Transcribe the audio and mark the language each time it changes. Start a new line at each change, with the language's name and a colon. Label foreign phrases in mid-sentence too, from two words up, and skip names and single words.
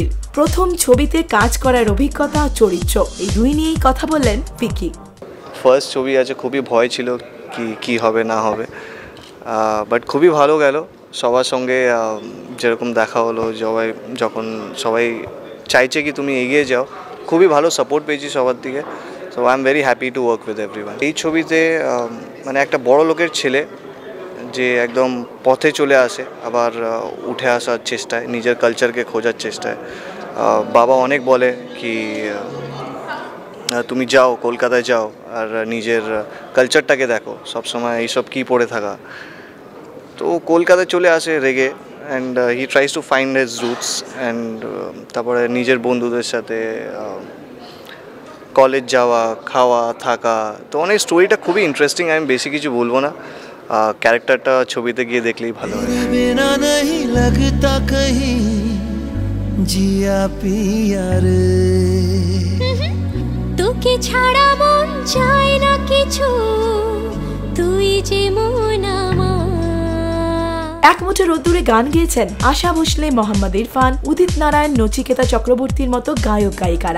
Bangla: প্রথম ছবিতে কাজ করার অভিজ্ঞতা ও চরিত্র, এই দুই নিয়েই কথা বললেন ভিকি। ফার্স্ট ছবি আছে, খুবই ভয় ছিল কি হবে না হবে, বাট খুবই ভালো গেল। সবার সঙ্গে যেরকম দেখা হলো, যখন সবাই চাইছে কি তুমি এগিয়ে যাও, খুবই ভালো সাপোর্ট পেয়েছি সবার দিকে।
English: so I am very happy to work with everyone.
Bangla: এই ছবিতে মানে একটা বড় লোকের ছেলে যে একদম পথে চলে আসে, আবার উঠে আসার চেষ্টায়, নিজের কালচারকে খোঁজার চেষ্টায়। বাবা অনেক বলে কি তুমি যাও, কলকাতায় যাও আর নিজের কালচারটাকে দেখো, সবসময় এইসব কী পড়ে থাকা। তো কলকাতায় চলে আসে রেগে,
English: and he tries to find his roots,
Bangla: অ্যান্ড তারপরে নিজের বন্ধুদের সাথে কলেজ যাওয়া, খাওয়া, থাকা। তো অনেক স্টোরিটা খুবই ইন্টারেস্টিং। আমি বেশি কিছু বলবো না, ক্যারেক্টারটা ছবিতে গিয়ে দেখলেই ভালো হয়।
Hindi: बिना नहीं लगता कहीं जिया पिया रे
Bangla: তোকে ছাড়া মন চায় না কিছু, তুই যে মন আমার। এক মুঠো রোদ্দুরে গান গেয়েছেন আশা ভোসলে, মোহাম্মদ ইরফান, উদিত নারায়ণ, নচিকেতা চক্রবর্তীর মতো গায়ক গায়িকারা।